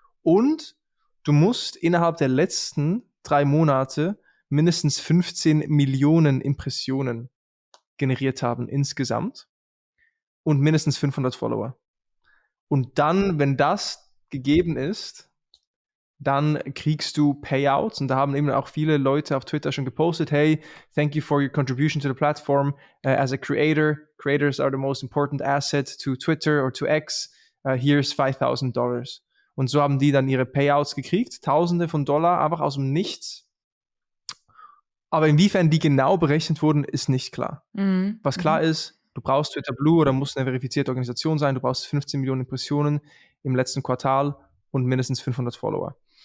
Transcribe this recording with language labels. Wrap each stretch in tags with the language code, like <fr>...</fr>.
<de>Und du musst innerhalb der letzten 3 Monate mindestens 15 Millionen Impressionen generiert haben insgesamt und mindestens 500 Follower. Und dann, wenn das gegeben ist, dann kriegst du Payouts und da haben eben auch viele Leute auf Twitter schon gepostet,</de> <en>hey, thank you for your contribution to the platform. As a creator, creators are the most important asset to Twitter or to X. Here's $5,000.</en> <de>Und so haben die dann ihre Payouts gekriegt, Tausende von Dollar, einfach aus dem Nichts. Aber inwiefern die genau berechnet wurden, ist nicht klar. Was klar ist, du brauchst Twitter Blue oder musst eine verifizierte Organisation sein, du brauchst 15 Millionen Impressionen im letzten Quartal und mindestens 500 Follower.</de>